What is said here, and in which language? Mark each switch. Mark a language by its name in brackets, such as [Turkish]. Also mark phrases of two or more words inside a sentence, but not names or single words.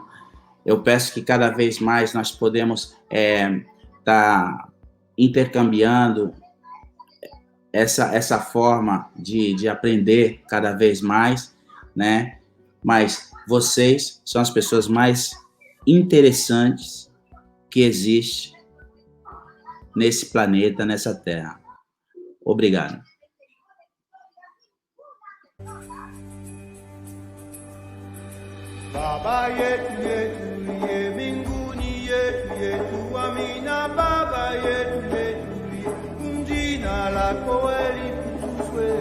[Portuguese] Eu peço que cada vez mais nós podemos estar intercambiando essa forma de aprender cada vez mais, né? Mas vocês são as pessoas mais interessantes que existe nesse planeta, nessa Terra. Obrigado. [Swahili] Baba yetu yetu ye mbinguni yetu yetu amina. Baba yetu yetu ye jina lako litukuzwe.